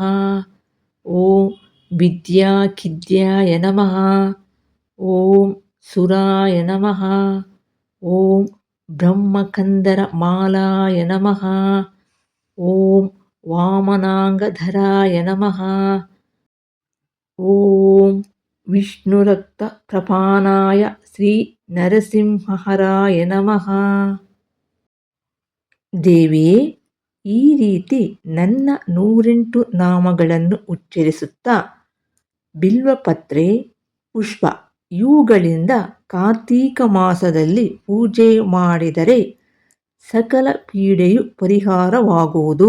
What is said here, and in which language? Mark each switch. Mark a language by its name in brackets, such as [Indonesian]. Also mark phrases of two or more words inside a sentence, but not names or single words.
[Sanskrit] ಓಂ ವಿದ್ಯಾಖಿದ್ಯಾಯ ನಮಃ. ಓಂ ಸುರಾಯ ನಮಃ. ಓಂ ಬ್ರಹ್ಮಕಂದರ ಮಾಲಾಯ ನಮಃ. ಓಂ ವಾಮನಾಂಗಧರಾಯ ನಮಃ. ಓಂ ವಿಷ್ಣುರಕ್ತ ಪ್ರಪಾನಾಯ ಶ್ರೀ ನರಸಿಂಹರಾಯ ನಮಃ. [Kannada] ದೇವಿಯೇ, ಈ ರೀತಿ ನನ್ನ 108 ನಾಮಗಳನ್ನು ಉಚ್ಚರಿಸುತ್ತಾ ಬಿಲ್ವಪತ್ರೆ, ಪುಷ್ಪ ಇವುಗಳಿಂದ ಕಾರ್ತೀಕ ಮಾಸದಲ್ಲಿ ಪೂಜೆ ಮಾಡಿದರೆ ಸಕಲ ಪೀಡೆಯು ಪರಿಹಾರವಾಗುವುದು.